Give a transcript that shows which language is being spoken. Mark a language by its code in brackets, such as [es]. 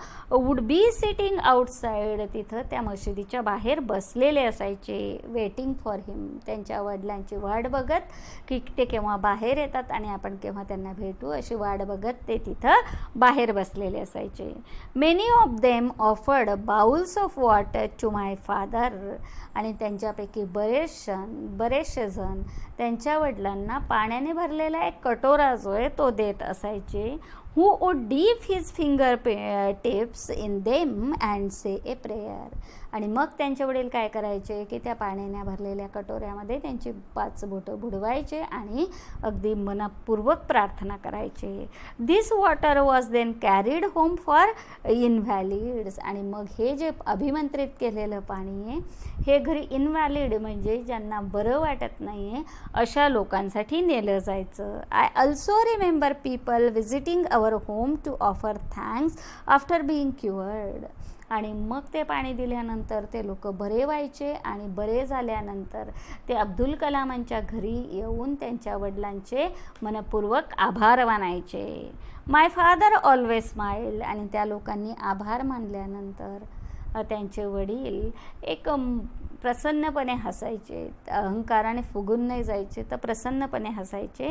[en] would be sitting outside, [mr] तिथं त्या मशिदीच्या बाहेर बसलेले असायचे, [en] waiting for him, [mr] त्यांच्या वडिलांची वाट बघत की ते केव्हा बाहेर येतात आणि आपण केव्हा त्यांना भेटू अशी वाट बघत ते तिथं बाहेर बसलेले असायचे. [en] Many of them them offered bowls of water to my father. [mr] आणि त्यांच्यापैकी बरेचसे जण त्यांच्या वडिलांना पाण्याने भरलेला एक कटोरा जो आहे तो देत असायचे. [en] who would dip his finger tips in them and say a prayer. [mr] आणि मग त्यांचे वडील काय करायचे की त्या पाण्याने भरलेल्या कटोऱ्यामध्ये त्यांची 5 बोटं बुडवायचे आणि अगदी मनपूर्वक प्रार्थना करायचे. [en] This water was then carried home for invalids. [mr] आणि मग हे जे अभिमंत्रित केलेलं पाणी आहे हे घरी इनव्हॅलिड म्हणजे ज्यांना बरं वाटत नाही आहे अशा लोकांसाठी नेलं जायचं. [en] I also remember people visiting our home to offer thanks after being cured. [mr] आणि मग ते पाणी दिल्यानंतर ते लोक बरे व्हायचे आणि बरे झाल्यानंतर ते अब्दुल कलामांच्या घरी येऊन त्यांच्या वडिलांचे मनपूर्वक आभार मानायचे. [en] My father always smile. [mr] आणि त्या लोकांनी आभार मानल्यानंतर त्यांचे वडील एक प्रसन्नपणे हसायचे, अहंकाराने फुगून नाही जायचे तर प्रसन्नपणे हसायचे.